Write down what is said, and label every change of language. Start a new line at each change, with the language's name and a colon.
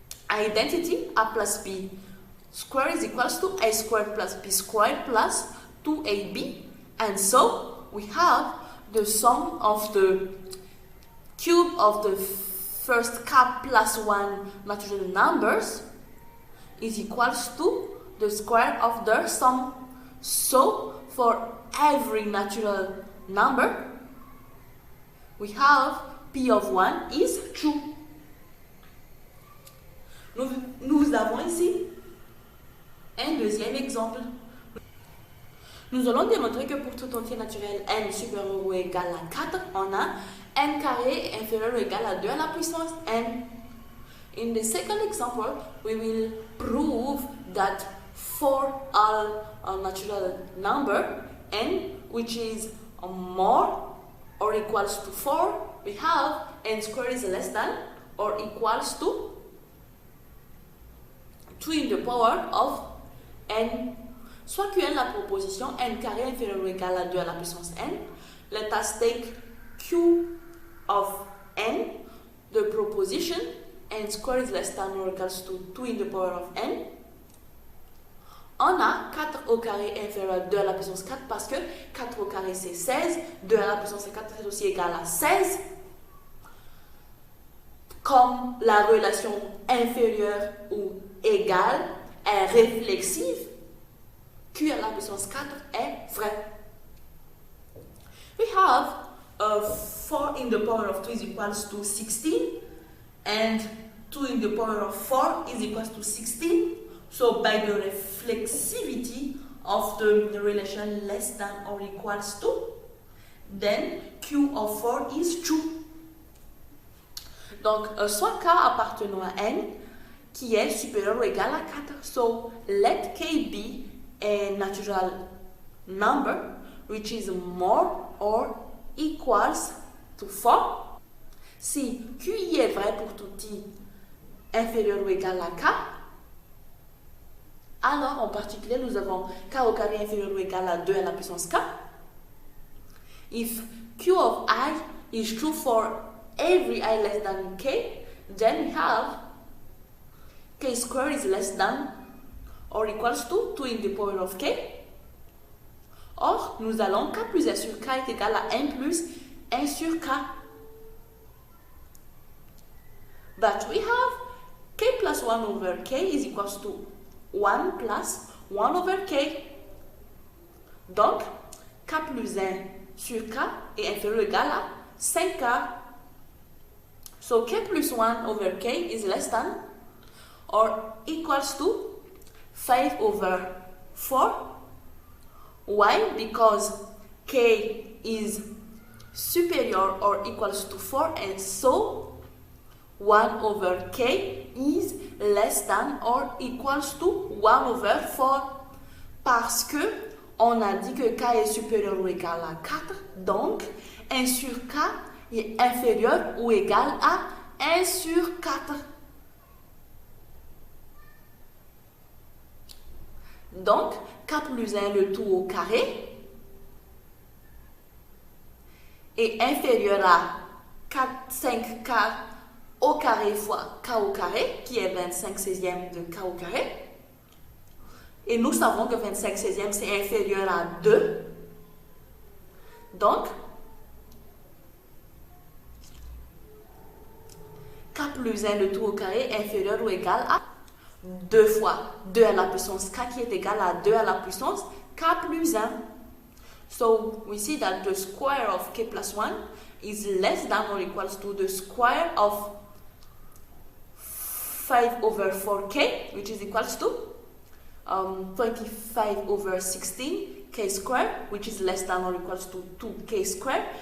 English: identity, a plus b squared is equals to a squared plus b squared plus 2ab, and so we have the sum of the cube of the first k plus 1 natural numbers is equals to the square of their sum. So for every natural number, we have p of 1 is true.
French: Nous avons ici un deuxième exemple. Nous allons démontrer que pour tout entier naturel n supérieur ou égal à 4, on a n carré inférieur ou égal à 2 à la puissance n.
English: In the second example, we will prove that for all natural number n, which is more or equals to 4, we have n squared is less than or equals to 2 in the power of n.
French: Soit qn la proposition n carré inférieur ou égal à 2 à la puissance n.
English: Let us take q of n, the proposition n squared is less than or equals to 2 in the power of n.
French: On a 4 au carré inférieur à 2 à la puissance 4 parce que 4 au carré c'est 16, 2 à la puissance 4 c'est aussi égal à 16. Comme la relation inférieure ou égale est réflexive, q à la puissance 4 est vrai.
English: We have 4 in the power of 2 is equals to 16 and 2 in the power of 4 is equals to 16. So by the reflexivity of the relation less than or equals to, then q of 4 is true.
French: Donc soit k appartenant à n qui est supérieur ou égal à 4.
English: So let k be a natural number which is more or equals to 4.
French: Si QI est vrai pour tout i inférieur ou égal à k, alors en particulier nous avons k au carré inférieur ou égal à 2 à la puissance k.
English: If q of I is true for every I less than k, then we have k squared is less than or equals to 2 in the power of k.
French: Or, nous allons k plus 1 sur k est égal à 1 plus 1 sur k.
English: But we have k plus 1 over k is equals to 1 plus 1 over k.
French: Donc, k plus 1 sur k est inférieur ou égal à 5k.
English: So, k plus 1 over k is less than or equals to 5 over 4. Why? Because k is superior or equals to 4 and so 1 over k is less than or equals to 1 over 4.
French: Parce que on a dit que k est supérieur ou égal à 4, donc 1 sur k est inférieur ou égal à 1 sur 4. Donc, k plus 1 le tout au carré est inférieur à 5k au carré fois k au carré, qui est 25 16e de k au carré. Et nous savons que 25 16e c'est inférieur à 2. Donc, k plus 1 le tout au carré est inférieur ou égal à 2 fois 2 à la puissance k qui est égal à 2 à la puissance k plus 1.
English: So we see that the square of k plus 1 is less than or equals to the square of 5 over 4k, which is equals to 25 over 16 k squared, which is less than or equals to 2k squared.